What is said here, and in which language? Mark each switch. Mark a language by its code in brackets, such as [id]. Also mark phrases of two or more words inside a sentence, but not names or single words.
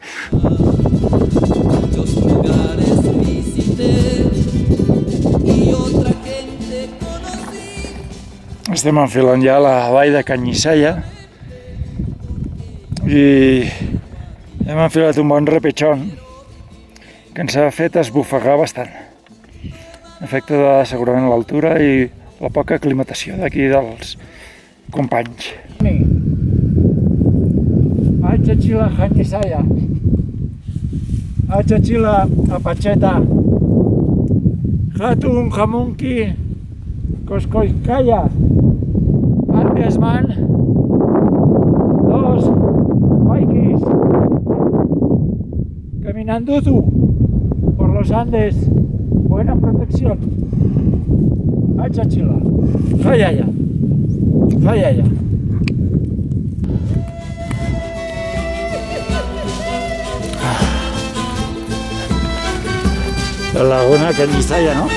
[ca] Estem enfilant ja la vall de Canyissalla i hem enfilat un bon repechón que ens ha fet esbufegar bastant. Efecte de segurament l'altura i la poca aclimatació d'aquí dels companys. [es] Achachila Canyissalla, Achachila Apacheta, Hatun Jamunki, Koskoikaya, Andesman, dos Maikis, caminando tú por los Andes, buena protección. [ay] Achachila, Hayaya, Hayaya. [es] La laguna Canyissalla, ¿no?